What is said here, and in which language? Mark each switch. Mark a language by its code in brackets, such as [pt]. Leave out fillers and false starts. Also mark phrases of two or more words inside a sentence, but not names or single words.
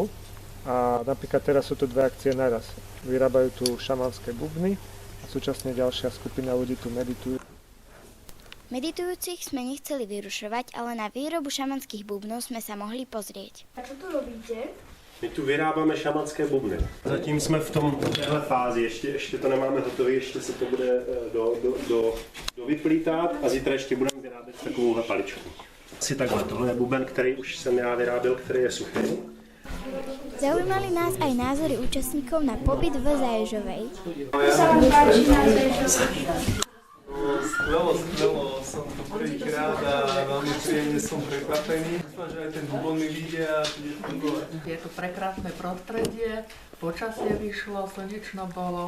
[sk] A napríklad teraz sú tu dve akcie naraz. Vyrábajú tu šamanské bubny a súčasne ďalšia skupina ľudí tu meditujú. Meditujúcich sme nechceli vyrušovať, ale na výrobu šamanských bubnov sme sa mohli pozrieť. A čo tu robíte? [cs] My tu vyrábáme šamanské bubny. Zatím jsme v téhle fázi, ještě to nemáme hotové, ještě se to bude dovyplítat a zítra ještě budeme vyrábět takovouhle paličku. Asi takhle, tohle je buben, který už jsem já vyráběl, který je suchý. [sk] Zaujímali nás aj názory účastníkov na pobyt v Zaježovej. Skvelo, som tu prvýkrát a veľmi príjemne som prekvapený. Dúfam, že aj ten bubon mi vyjde a bude fungovať. Je to prekrásne prostredie, počasie vyšlo, slnečno bolo.